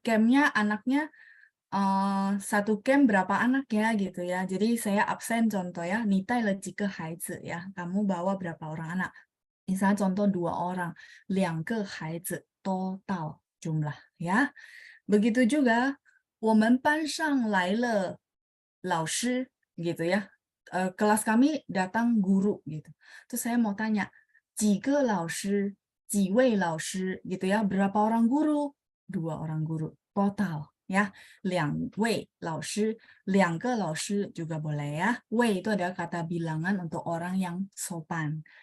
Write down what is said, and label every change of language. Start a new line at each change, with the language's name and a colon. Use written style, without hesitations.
Indonesian: Campnya anaknya satu camp berapa anak ya gitu ya. Jadi saya absen contoh ya.
Chinese: 你带了几个孩子
Indonesian: ya. Kamu bawa berapa orang anak? Misalnya contoh 2 orang.
Chinese: 2个孩子
Indonesian: total jumlah ya. Begitu juga
Chinese: 我们班上来了老师 gitu ya.
Indonesian: Kelas kami datang guru gitu. Terus saya mau tanya,
Chinese: 几个老师, 几位老师
Indonesian: gitu ya. Berapa orang guru? 2 orang guru. Total ya.
Chinese: 2位老师, 2个老师
Indonesian: juga boleh ya. 位 itu adalah kata bilangan untuk orang yang sopan.